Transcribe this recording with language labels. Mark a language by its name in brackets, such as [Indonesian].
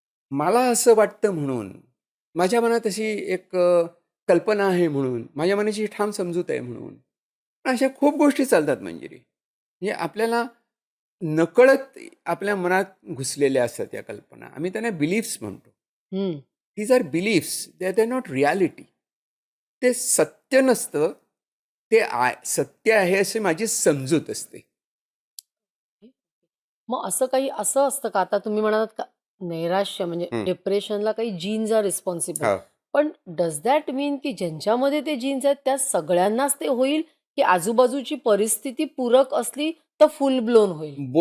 [Marathi] मला असं वाटतं म्हणून, माझ्या मनात अशी एक कल्पना आहे म्हणून, माझ्या मनाची ठाम समजूत आहे म्हणून. अशा खूप गोष्टी चालतात मंजिरी. म्हणजे आपल्याला नकळत आपल्या मनात घुसलेल्या असतात या कल्पना. आम्ही त्यांना बिलीफ्स म्हणतो. हं. [English] These are beliefs, they are not reality. [Marathi] ते सत्य नसतं. ते सत्य आहे अशी माझी समजूत असते. मग असं काही असं असतं का? आता तुम्ही म्हणालात का नैराश्य म्हणजे हं. डिप्रेशनला काही [English] Genes are responsible. [Marathi] हो. पण [English] does that mean [Marathi] की ज्यांच्यामध्ये ते जीन्स आहेत त्या सगळ्यांनाच ते होईल, की आजूबाजूची परिस्थिती पूरक असली तर [English] full blown [Marathi] होईल?